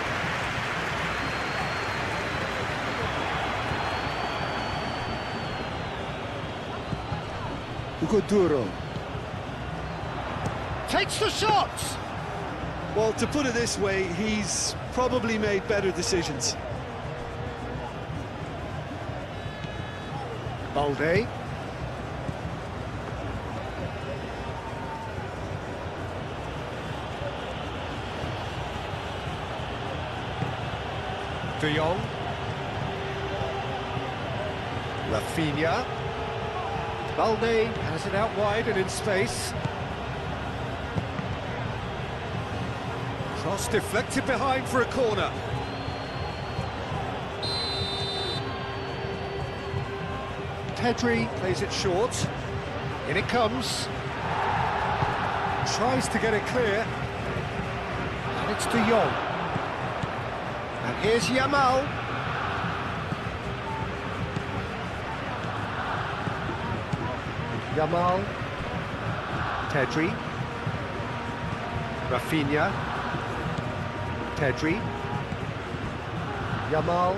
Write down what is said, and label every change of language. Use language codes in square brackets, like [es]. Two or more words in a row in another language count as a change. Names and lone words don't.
[en] Duro. Takes the shot! Well, to put it this way, he's probably made better decisions. Balde. De Jong. Rafinha. Balde has it out wide and in space. Cross deflected behind for a corner. Pedri plays it short. In it comes. Tries to get it clear. And it's De Jong. And here's Yamal. Yamal. Pedri. Rafinha. Pedri. Yamal.